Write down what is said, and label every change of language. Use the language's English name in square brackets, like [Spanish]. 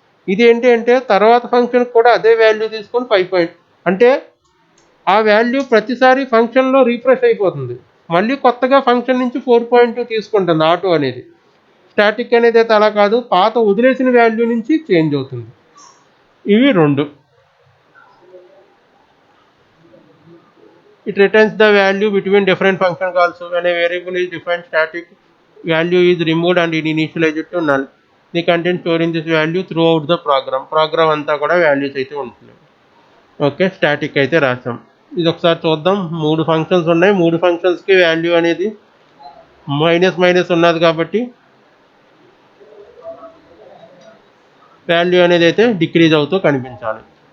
[Telugu] ఇది ఏంటి అంటే తర్వాత ఫంక్షన్కి కూడా అదే వాల్యూ తీసుకొని 5 అంటే ఆ వాల్యూ ప్రతిసారి ఫంక్షన్లో రీఫ్రెష్ అయిపోతుంది. మళ్ళీ కొత్తగా ఫంక్షన్ నుంచి 4.2 తీసుకుంటుంది ఆటో అనేది. స్టాటిక్ అనేది అయితే అలా కాదు, పాత వదిలేసిన వాల్యూ నుంచి చేంజ్ అవుతుంది. ఇవి రెండు. [English] It returns the value between different function calls. When a variable is defined static, value is removed and it initialized to null. The content storing this value throughout the program. [Telugu] Program అంతా కూడా values అయితే ఉంటుంది. Okay, static అయితే రాసాం. ఇది ఒకసారి చూద్దాం. 3 functions ఉన్నాయి. 3 ఫంక్షన్స్కి వాల్యూ అనేది మైనస్ మైనస్ ఉన్నది కాబట్టి వాల్యూ అనేది అయితే డిక్రీజ్ అవుతూ కనిపించాలి.